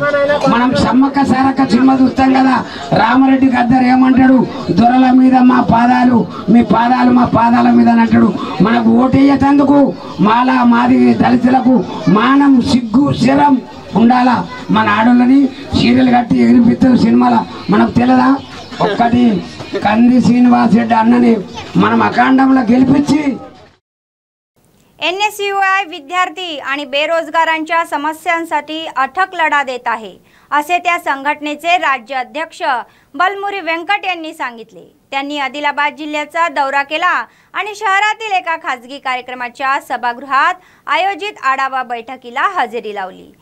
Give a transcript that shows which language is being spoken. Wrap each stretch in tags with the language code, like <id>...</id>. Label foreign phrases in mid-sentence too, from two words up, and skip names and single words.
<te>మనం సమ్మక్క సారక్క సినిమా చూస్తాం కదా, రామరెడ్డి గద్దర్ ఏమంటాడు, దొరల మీద మా పాదాలు, మీ పాదాలు మా పాదాల మీద అని అంటాడు. మనకు ఓటేయేటందుకు మాలా మాది దళితులకు మానం సిగ్గు శరం ఉండాలా. మన ఆడోళ్ళని సీరియల్ కట్టి ఎగిరిపిస్తారు సినిమాలో, మనకు తెలియదా? ఒక్కటి कंदी श्रीनिवास रेड्डी अण्णाने మనం అఖండంలో గెలిపించి</te> <mr>एनएसयूआय विद्यार्थी आणि बेरोजगारांच्या समस्यांसाठी अथक लढा देत आहे, असे त्या संघटनेचे राज्य अध्यक्ष बलमुरी वेंकट यांनी सांगितले. त्यांनी आदिलाबाद जिल्ह्याचा दौरा केला आणि शहरातील एका खासगी कार्यक्रमाच्या सभागृहात आयोजित आढावा बैठकीला हजेरी लावली.</mr>